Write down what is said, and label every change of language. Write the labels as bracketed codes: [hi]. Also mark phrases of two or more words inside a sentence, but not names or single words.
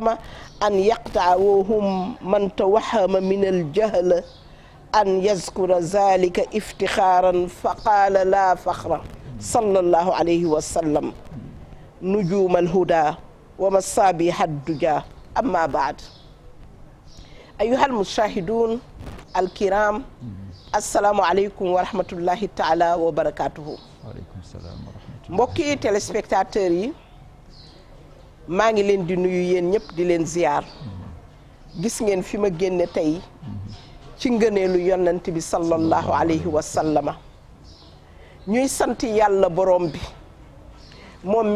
[ar] أن يقطع وهم من توهم من الجهل أن يذكر ذلك افتخارا فقال لا فخر صلى الله عليه وسلم نجوم الهدى ومصابيح الدجى أما بعد أيها المشاهدون الكرام السلام عليكم ورحمة الله تعالى وبركاته. وعليكم السلام ورحمة الله. [wo] mbokki téléspectateurs yi maa ngi leen di nuyu yéen ñëpp di leen ziar gis ngeen fi ma génne tey ci ngëneelu yonent bi [ar] صلى الله عليه وسلم [wo] ñuy sant yàlla borom bi moom mi